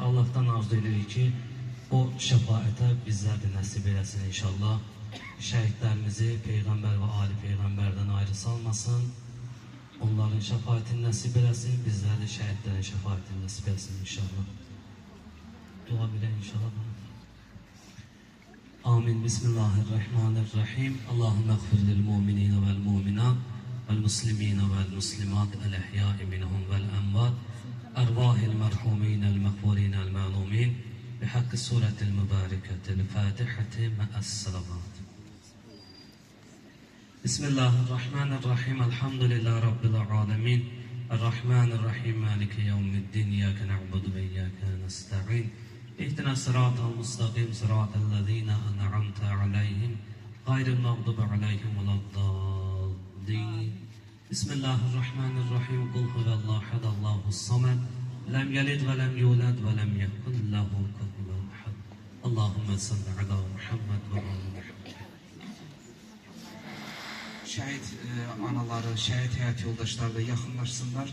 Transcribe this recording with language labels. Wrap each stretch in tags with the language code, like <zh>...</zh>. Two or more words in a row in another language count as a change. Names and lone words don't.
<az>Allahdan arzu edirik ki, o şəfaətə bizlər də nəsib eləsin inşallah. Şəhidlərimizi Peyğəmbər və Ali Peyğəmbərdən ayrı salmasın. Onların şəfaətini nəsib eləsin, bizlər də şəhidlərin şəfaətini nəsib eləsin inşallah. Dua bilə inşallah. Amin.</az> <ar>بسم الله الرحمن الرحيم. اللهم اغفر للمؤمنين والمؤمنات والمسلمين والمسلمات الأحياء منهم والأموات أرواح المرحومين المغفورين المعلومين بحق سورة المباركة الفاتحة مع الصلوات. بسم الله الرحمن الرحيم. الحمد لله رب العالمين. الرحمن الرحيم مالك يوم الدين. إياك نعبد وإياك نستعين. اهدنا الصراط المستقيم صراط الذين أنعمت عليهم غير المغضوب عليهم ولا الضالين بسم الله الرحمن الرحيم قل هو الله أحد الله الصمد لم يلد ولم يولد ولم يكن له كفوا أحد اللهم صل على محمد وعلى محمد.</ar> <az>Şəhid anaları, şəhid həyat yoldaşları da yaxınlaşsınlar.</az>